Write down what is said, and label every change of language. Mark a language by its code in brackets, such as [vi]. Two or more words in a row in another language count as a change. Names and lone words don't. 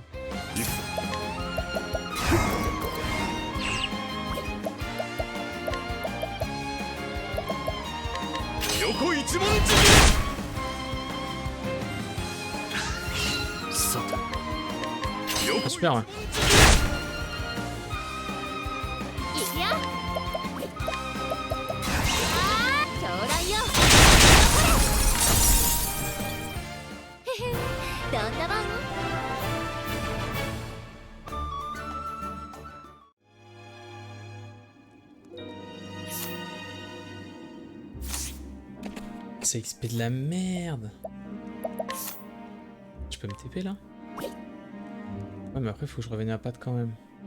[ja] 行くぞ。横一文字さて、 [fr] Ah, super, ouais. [ja] いくよ。狂乱よ。へへ、どんなもん？ [fr] C'est XP de la merde. Je peux me TP là? Ouais, mais après faut que je revienne à patte quand même.